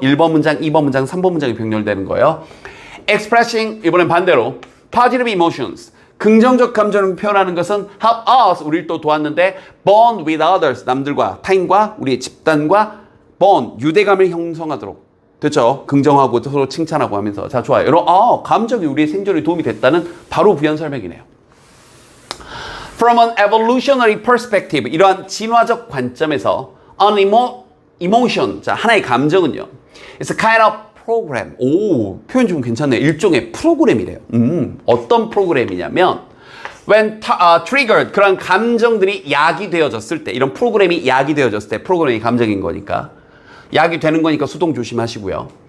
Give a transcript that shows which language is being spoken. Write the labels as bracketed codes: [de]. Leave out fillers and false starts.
[ko] 1번 문장, 2번 문장, 3번 문장이 병렬되는 거예요. expressing, 이번엔 반대로 [en] positive emotions, [ko] 긍정적 감정을 표현하는 것은 [en] help us, [ko] 우리를 또 도왔는데 [en] bond with others, [ko] 남들과 타인과 우리의 집단과 bond, 유대감을 형성하도록. 됐죠? 긍정하고 서로 칭찬하고 하면서. 자, 좋아요. 여러분, 감정이 우리의 생존에 도움이 됐다는 바로 부연 설명이네요. [en] From an evolutionary perspective, [ko] 이러한 진화적 관점에서 [en] an emotion, [ko] 자, 하나의 감정은요, [en] it's a kind of [ko] 프로그램. 표현 좀 괜찮네요. 일종의 프로그램이래요. 어떤 프로그램이냐면 [en] when triggered, [ko] 그런 감정들이 야기되어졌을 때, 이런 프로그램이 야기되어졌을 때, 프로그램이 감정인 거니까 야기되는 거니까 수동 조심하시고요.